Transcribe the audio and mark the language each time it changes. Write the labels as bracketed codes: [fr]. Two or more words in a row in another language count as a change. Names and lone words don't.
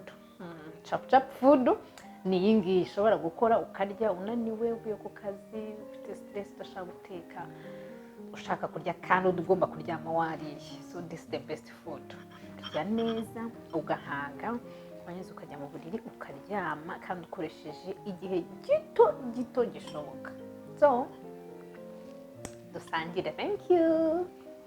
[en] Chap food [rw] ni iyi ngiyi ushobora gukora ukarya unaniwe uvuye ku kazi, ufite stress udashaka guteka, ushaka kurya kandi ugomba kuryama wariye. [en] So this is the best food. [rw] Kurya neza ugahaga, wanyuze ukajya mu buriri ukaryama kandi ukoresheje igihe gito gishoboka. So dusangire. [en] Thank you.